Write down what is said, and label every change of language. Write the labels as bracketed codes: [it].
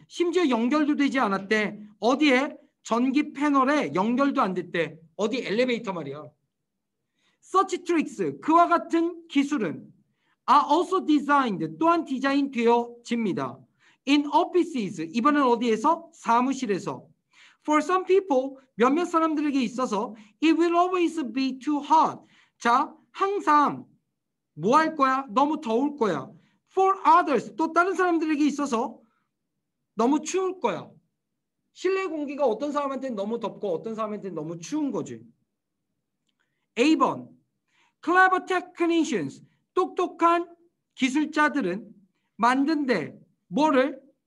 [ko] 심지어 연결도 되지 않았대. 어디에? 전기 패널에 연결도 안 됐대. 어디? 엘리베이터 말이야. [en] Such tricks. [ko] 그와 같은 기술은 [en] are also designed. [ko] 또한 디자인되어집니다. [en] In offices. [ko] 이번엔 어디에서? 사무실에서. [en] For some people, [ko] 몇몇 사람들에게 있어서 [en] it will always be too hot. [ko] 자, 항상 뭐 할 거야? 너무 더울 거야. [en] For others, [ko] 또 다른 사람들에게 있어서 너무 추울 거야. 실내 공기가 어떤 사람한테는 너무 덥고 어떤 사람한테는 너무 추운 거지. A번, [en] clever technicians, [ko] 똑똑한 기술자들은 만든데 뭐를?